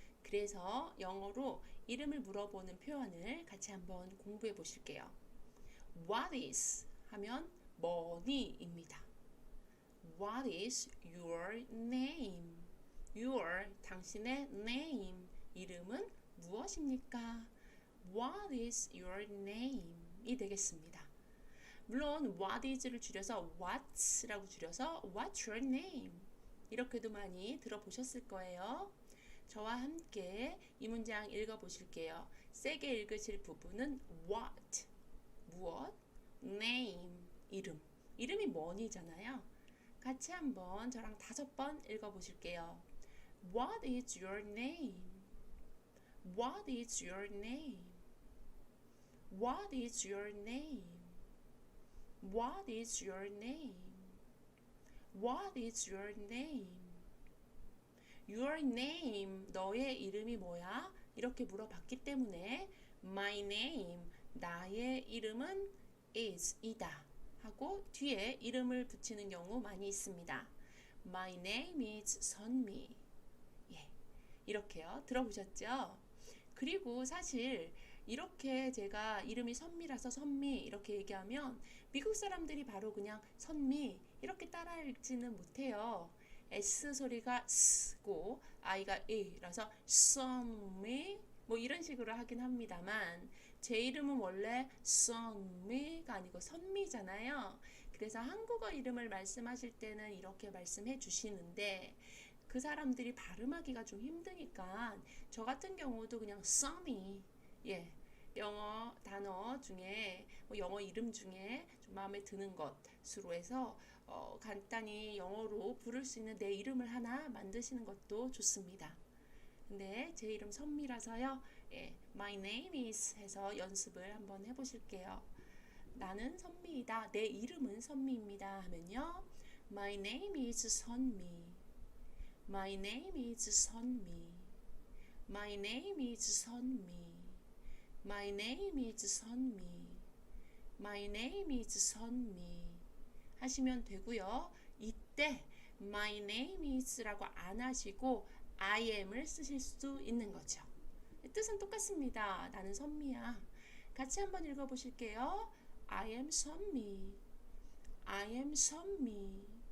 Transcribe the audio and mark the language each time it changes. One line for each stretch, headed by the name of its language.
Korean: 그래서 영어로 이름을 물어보는 표현을 같이 한번 공부해 보실게요.
English: What is
Korean: 하면 뭐니입니다.
English: What is your name? Your,
Korean: 당신의 name, 이름은 무엇입니까?
English: What is your name?
Korean: 이 되겠습니다. 물론 what is를 줄여서 what라고 줄여서
English: what's your name?
Korean: 이렇게도 많이 들어보셨을 거예요. 저와 함께 이 문장 읽어보실게요. 세게 읽으실 부분은 what, 무엇, name, 이름. 이름이 뭐니잖아요. 같이 한번 저랑 5번 읽어보실게요.
English: What is your name? What is your name? What is your name? What is your name? What is your name?
Korean: Your name, 너의 이름이 뭐야? 이렇게 물어봤기 때문에
English: My name,
Korean: 나의 이름은 is, 이다 하고 뒤에 이름을 붙이는 경우 많이 있습니다.
English: My name is 선미.
Korean: 예, 이렇게요. 들어보셨죠? 그리고 사실 이렇게 제가 이름이 선미라서 선미 이렇게 얘기하면 미국 사람들이 바로 그냥 선미 이렇게 따라 읽지는 못해요. S 소리가 S고 I가 E라서 선미 뭐 이런 식으로 하긴 합니다만 제 이름은 원래 선미가 아니고 선미잖아요. 그래서 한국어 이름을 말씀하실 때는 이렇게 말씀해 주시는데 그 사람들이 발음하기가 좀 힘드니까 저 같은 경우도 그냥 sunny, 예, 영어 단어 중에 영어 이름 중에 좀 마음에 드는 것으로 해서 간단히 영어로 부를 수 있는 내 이름을 하나 만드시는 것도 좋습니다. 근데 제 이름 선미라서요. 예,
English: my name is
Korean: 해서 연습을 한번 해보실게요. 나는 선미이다. 내 이름은 선미입니다. 하면요.
English: My name is 선미. My name is 선미. My name is 선미. My name is 선미. My name is 선미.
Korean: 하시면 되고요. 이때
English: My name is
Korean: 라고 안 하시고
English: I am
Korean: 을 쓰실 수 있는 거죠. 뜻은 똑같습니다. 나는 선미야. 같이 한번 읽어보실게요.
English: I am 선미. I am 선미.